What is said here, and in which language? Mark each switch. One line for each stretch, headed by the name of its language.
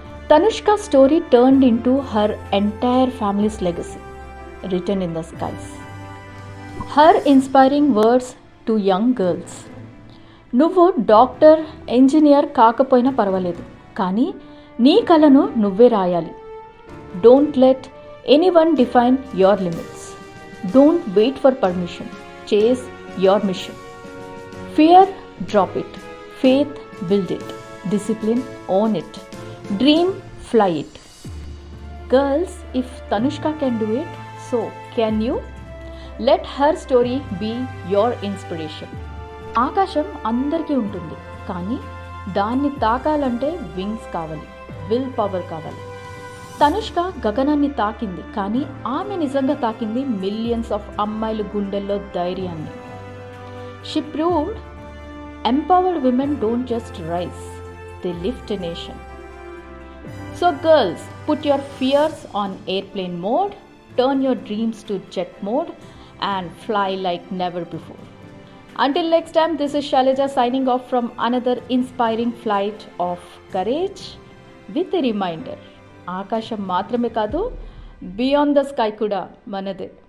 English: Tanushka story turned into her entire family's legacy, written in the skies. Her inspiring words to young girls.
Telugu: నువ్వు doctor, engineer కాకపోయినా పర్వాలేదు, కానీ నీ కలను నువ్వే రాయాలి.
English: Don't let anyone define your limits. Don't wait for permission. Chase your mission. Fear, drop it. Faith, build it. Discipline, own it. Dream, fly it. Girls, if Tanushka can do it, so can you? Let her story be your inspiration.
Telugu: ఆకాశం అందరికీ ఉంటుంది, కానీ దాన్ని తాకాలంటే wings కావాలి, will power కావాలి. తనుష్క గగనాన్ని తాకింది, కానీ ఆమె నిజంగా తాకింది మిలియన్స్ ఆఫ్ అమ్మాయిల గుండెల్లో ధైర్యాన్ని.
English: She proved empowered women don't just rise, they lift a nation. So girls, put your fears on airplane mode, turn your dreams to jet mode and fly like never before. Until next time, this is Shailaja signing off from another inspiring flight of courage with a reminder.
Telugu: ఆకాశం మాత్రమే కాదు, beyond the sky కూడా మనదే.